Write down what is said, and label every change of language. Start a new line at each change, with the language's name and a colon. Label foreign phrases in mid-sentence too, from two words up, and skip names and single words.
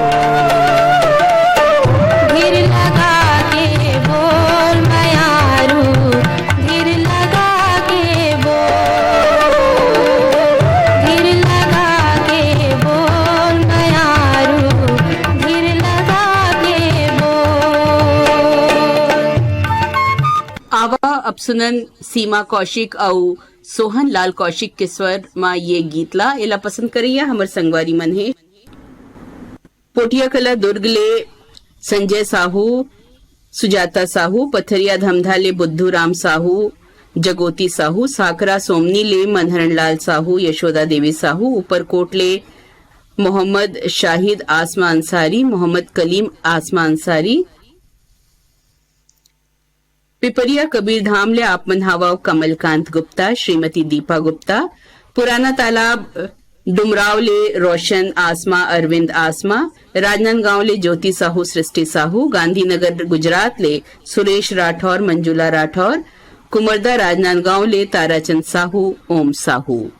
Chhattisgarhi: धीर लगा के बोल मयारू, धीर लगा के बोल, धीर लगा के बोल मयारू, धीर लगा के बोल। आवा अब सुनन सीमा कौशिक और सोहन लाल कौशिक के स्वर मां ये गीतला एला पसंद करिया हमर संगवारी मन है। पोटिया कला दुर्ग ले संजय साहू, सुजाता साहू, पथरिया धमधा ले बुद्धू राम साहू, जगोती साहू, साकरा सोमनी ले मनहरण लाल साहू, यशोदा देवी साहू, ऊपरकोट ले मोहम्मद शाहिद आसमा अंसारी, मोहम्मद कलीम आसमा अंसारी, पिपरिया कबीर धाम ले आपमन हवा कमलकांत गुप्ता, श्रीमती दीपा गुप्ता, पुराना तालाब डुमराव ले रोशन आसमा अरविंद आसमा, राजनांदगांव ले ज्योति साहू सृष्टि साहू, गांधीनगर गुजरात ले सुरेश राठौर मंजुला राठौर, कुमरदा राजनांदगांव ले ताराचंद साहू ओम साहू।